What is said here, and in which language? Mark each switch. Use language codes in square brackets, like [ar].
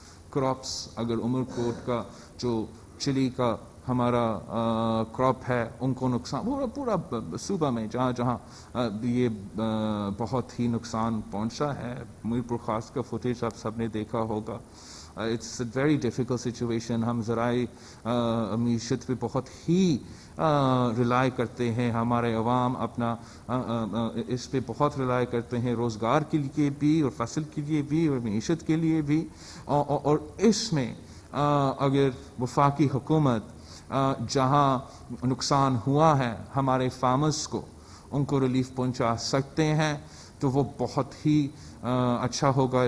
[ur] Crops, اگر عمرکوٹ کا جو چلی کا ہمارا کراپ ہے, ان کو نقصان, پورا صوبہ میں جہاں جہاں یہ بہت ہی نقصان پہنچا ہے. میرپور خاص کا فوٹیج آپ سب نے دیکھا ہوگا, [en] It's a very difficult situation. [ur] ہم ذرائع معیشت پہ بہت ہی ریلائی کرتے ہیں, ہمارے عوام اپنا اس پہ بہت ریلائی کرتے ہیں, روزگار کے لیے بھی اور فصل کے لیے بھی اور معیشت کے لیے بھی. اور اس میں اگر وفاقی حکومت جہاں نقصان ہوا ہے ہمارے فارمرز کو ان کو ریلیف پہنچا سکتے ہیں تو وہ بہت ہی اچھا ہوگا.